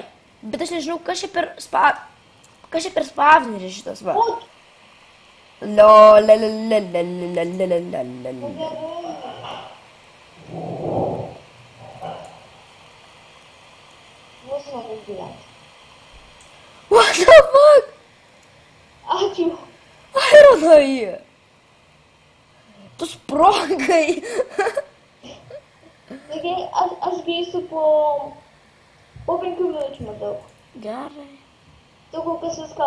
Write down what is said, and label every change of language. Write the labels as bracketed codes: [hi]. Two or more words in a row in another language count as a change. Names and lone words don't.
[lt] Bet aš nežinau, kas čia per spavneris šitas va. Mūsų man gyventi. [en] What the fuck? [lt] Ačiū. Ironai. Tu sprogai. Taigi, aš grįsiu po 5 minučių maždaug. Gerai. Tu kol kas viską